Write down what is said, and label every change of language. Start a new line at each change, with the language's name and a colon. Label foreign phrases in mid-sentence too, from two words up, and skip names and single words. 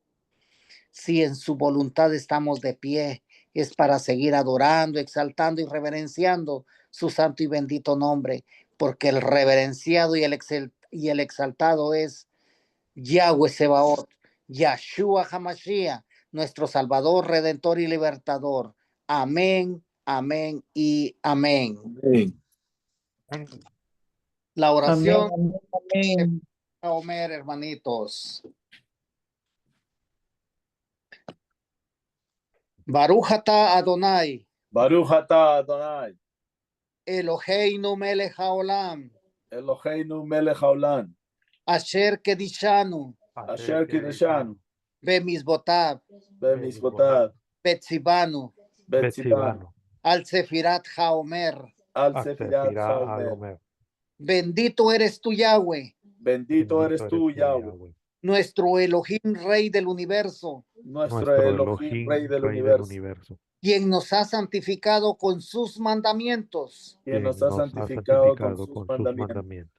Spanish: Si en su voluntad estamos de pie, es para seguir adorando, exaltando y reverenciando su santo y bendito nombre, porque el reverenciado y el exaltado es Yahweh Sebaot, Yahshua HaMashiach, nuestro Salvador, Redentor y Libertador. Amén, amén y amén. Amén. La Amén, oración amén, amén. de Omer, hermanitos.
Hebrew: ברוך אתה אדוני, ברוך אתה אדוני, אלהינו מלך העולם, אלהינו מלך העולם, אשר קדשנו, אשר קדשנו, bemizbotav, bemizvotav, betzibanu, betzivanu, על ספירת העומר. על ספירת העומר.
Spanish: Omer. Bendito eres tú, Yahweh, Bendito eres tú, Yahweh, nuestro Elohim, Rey del universo, nuestro Elohim, Rey del universo, quien nos ha santificado con sus mandamientos quien nos ha santificado con sus mandamientos